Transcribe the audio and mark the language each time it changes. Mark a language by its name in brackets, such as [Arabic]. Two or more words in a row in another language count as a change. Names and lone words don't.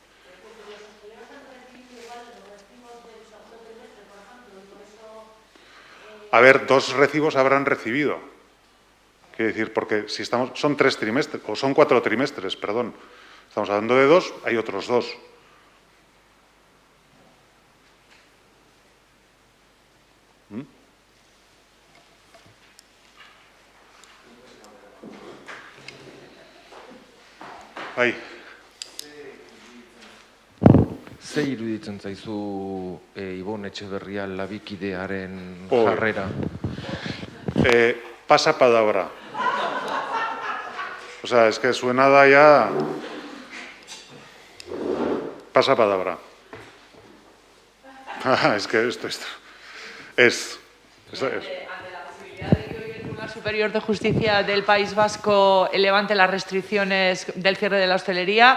[Spanish] A ver, 2 recibos habrán recibido. Quiero decir, porque si estamos, son 3 trimestres, o son 4 trimestres, perdón. Estamos hablando de 2, hay otros 2. [Basque] Bai. Ze iruditzen zaizu Ibon Etxeberria labikidearen Oh. jarrera? [Spanish] pasa palabra. O sea, es que suena ya... Pasa palabra. Es que esto es. Ante la posibilidad de que hoy el Tribunal Superior de Justicia del País Vasco levante las restricciones del cierre de la hostelería.